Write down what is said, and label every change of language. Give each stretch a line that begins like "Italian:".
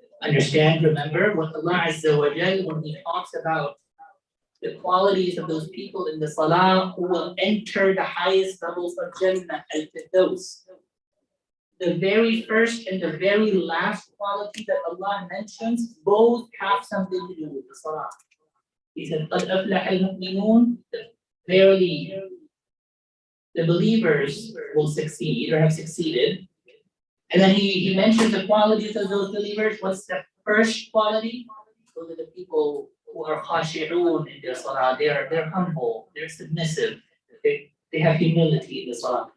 English: Understand, remember what Allah Azza wa Jal, when He talks about the qualities of those people in the salah who will enter the highest levels of Jannah, al-Firdaus. The very first and the very last quality that Allah mentions, both have something to do with the salah. He said,
Arabic: قَدْ أَفْلَحَ الْمُؤْمِنُونَ.
English: Verily, the believers will succeed or have succeeded. And then he mentions the qualities of those believers. What's the first quality? Those are the people who are khashi'un in their salah. They're humble, they're submissive, they have humility in the salah.